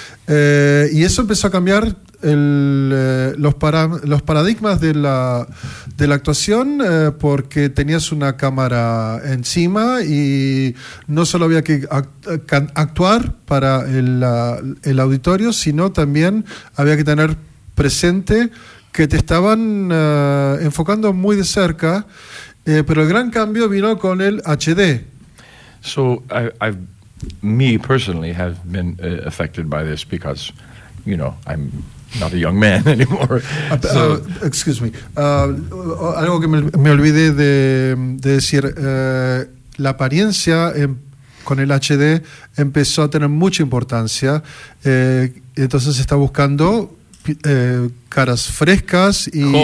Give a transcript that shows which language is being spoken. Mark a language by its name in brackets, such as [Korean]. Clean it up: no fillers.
[Spanish] Y eso empezó a cambiar los paradigmas de la actuación, porque tenías una cámara encima y no solo había que actuar para el auditorio, sino también había que tener presente que te estaban enfocando muy de cerca. Pero el gran cambio vino con el HD. [English] So me personally have been affected by this because, you know, I'm not a young man anymore. Excuse me. [Spanish] Algo que me olvidé de decir. La apariencia con el HD empezó a tener mucha importancia. Entonces se está buscando caras frescas y